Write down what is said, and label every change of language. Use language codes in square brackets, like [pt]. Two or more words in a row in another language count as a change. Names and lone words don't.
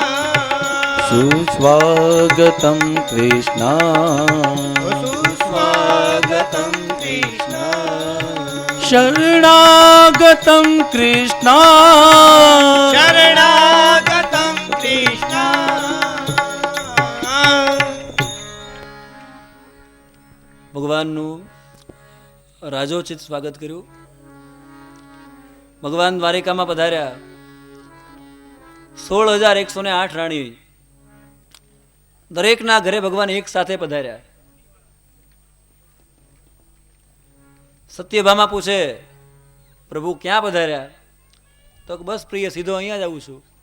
[sa] सुस्वागतं कृष्णा सुस्वागतं कृष्णा शरणागतं कृष्णा शरणागतं कृष्णा [gu] ભગવાનનું રાજોચિત સ્વાગત કર્યું ભગવાન દ્વારિકામાં પધાર્યા 16,108 રાણી દરેકના ઘરે ભગવાન એક સાથે પધાર્યા સત્યભામા પૂછે પ્રભુ ક્યાં પધાર્યા તો બસ પ્રિય સીધો અહીંયા જ આવું છું